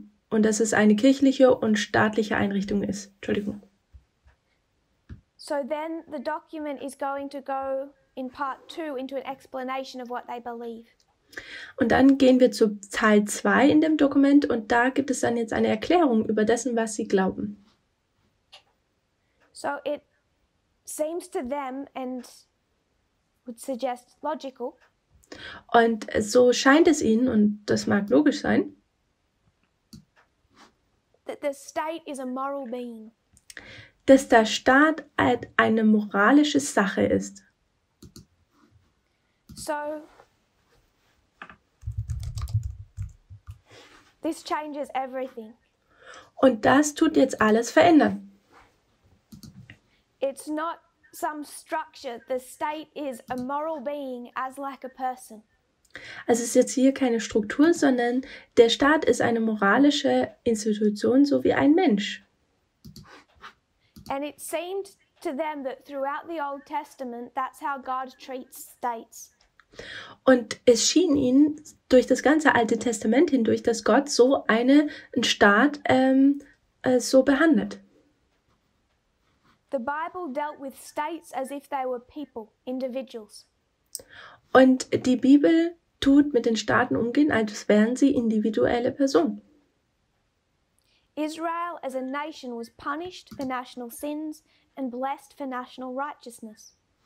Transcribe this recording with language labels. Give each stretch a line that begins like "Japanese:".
German: und dass es eine kirchliche und staatliche Einrichtung ist. Entschuldigung.
English: So then the document is going to go in part 2 into an explanation of what they believe.
German: Und dann gehen wir zu Teil 2 in dem Dokument und da gibt es dann jetzt eine Erklärung über dessen, was sie glauben.
English: So it seems to them and would suggest logical.
German: Und so scheint es ihnen, und das mag logisch sein,
English: That the state is a moral being.
German: dass der Staat eine moralische Sache ist.
English: So this changes everything.
German: Und das tut jetzt alles verändern.
English: It's not some structure. The state is a moral being as like a person.
German: Also es ist jetzt hier keine Struktur, sondern der Staat ist eine moralische Institution, so wie ein Mensch.
English: And it seemed to them that throughout the Old Testament, that's how God treats states.
German: Und es schien ihnen durch das ganze Alte Testament hindurch, dass Gott so einen Staat so behandelt.
English: The Bible dealt with states as if they were people, individuals.
German: Und die Bibel tut mit den Staaten umgehen, als wären sie individuelle Personen.
English: Israel as a nation was punished for national sins and blessed for national righteousness.